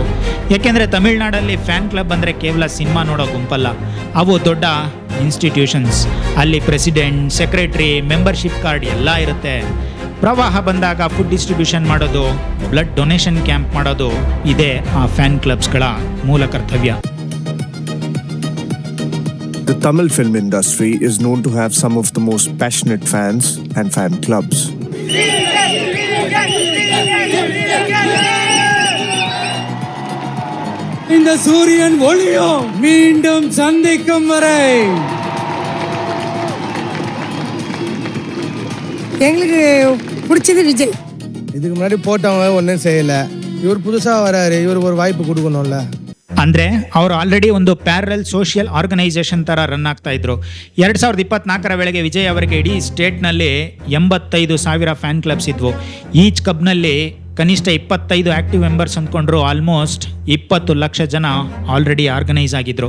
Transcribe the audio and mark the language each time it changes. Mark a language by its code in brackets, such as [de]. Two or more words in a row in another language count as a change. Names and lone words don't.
[kn] ಯಾಕೆಂದರೆ ತಮಿಳ್ನಾಡಲ್ಲಿ [en] fan club [kn] ಅಂದರೆ ಕೇವಲ ಸಿನಿಮಾ ನೋಡೋ ಗುಂಪಲ್ಲ, ಅವು ದೊಡ್ಡ ಇನ್ಸ್ಟಿಟ್ಯೂಷನ್ಸ್. ಅಲ್ಲಿ [en] president, secretary, membership card [kn] ಎಲ್ಲ ಇರುತ್ತೆ. ಪ್ರವಾಹ ಬಂದಾಗ [en] food distribution [kn] ಮಾಡೋದು, [en] blood donation camp [kn] ಮಾಡೋದು ಇದೇ ಆ [en] fan clubsಗಳ [kn] ಮೂಲ ಕರ್ತವ್ಯ. [en] The Tamil film industry is known to have some of the most passionate fans and fan clubs. [ta] இந்த சூரியன் ஒளியோ மீண்டும் சந்திக்கும் வரை எங்களுக்கு பிடிச்சது விஜய். இதுக்கு முன்னாடி போட்டவங்க ஒன்றும் செய்யலை, இவர் புதுசாக வராரு, இவருக்கு ஒரு வாய்ப்பு கொடுக்கணும்ல. [kn] ಅಂದರೆ ಅವರು ಆಲ್ರೆಡಿ ಒಂದು [en] parallel social organisation [kn] ಥರ ರನ್ ಆಗ್ತಾ ಇದ್ರು. 2024 ವೇಳೆಗೆ ವಿಜಯ್ ಅವರಿಗೆ ಇಡೀ ಸ್ಟೇಟ್ನಲ್ಲಿ 85,000 [en] fan clubs [kn] ಇದ್ವು. [en] each clubನಲ್ಲಿ [kn] ಕನಿಷ್ಠ 25 [en] active members [kn] ಅಂದ್ಕೊಂಡ್ರು ಆಲ್ಮೋಸ್ಟ್ 20 ಲಕ್ಷ ಜನ [en] already organise [kn] ಆಗಿದ್ರು.